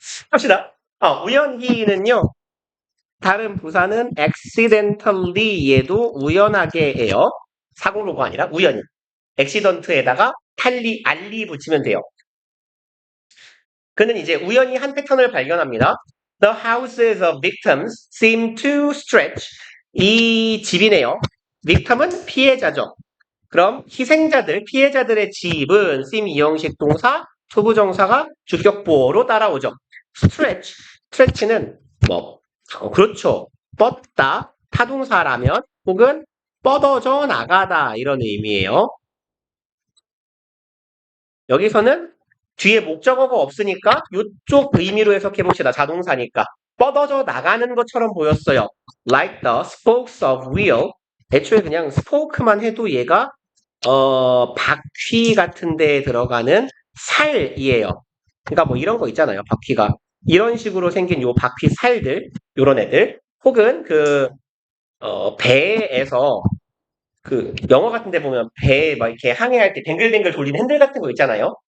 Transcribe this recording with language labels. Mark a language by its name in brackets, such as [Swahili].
[Korean] 합시다. 우연히는요. 다른 부사는 accidentally 얘도 우연하게예요. 사고로가 아니라 우연히. accident에다가 알리 붙이면 돼요. 그는 이제 우연히 한 패턴을 발견합니다. [English] The houses of victims seem to stretch. [Korean] 이 집이네요. victim은 피해자죠. 그럼 희생자들, 피해자들의 집은 seem 이형식 동사, 투부정사가 주격보어로 따라오죠. stretch는 그렇죠. 뻗다, 타동사라면 혹은 뻗어져 나가다 이런 의미예요. 여기서는 뒤에 목적어가 없으니까 이쪽 의미로 해석해 봅시다. 자동사니까. 뻗어져 나가는 것처럼 보였어요. [English] Like the spokes of wheel. [Korean] 애초에 그냥 spoke만 해도 얘가 바퀴 같은 데에 들어가는 살이에요. 그러니까 뭐 이런 거 있잖아요. 바퀴가. 이런 식으로 생긴 요 바퀴 살들, 요런 애들. 혹은 배에서 영화 같은 데 보면 배 막 이렇게 항해할 때 뱅글뱅글 돌리는 핸들 같은 거 있잖아요.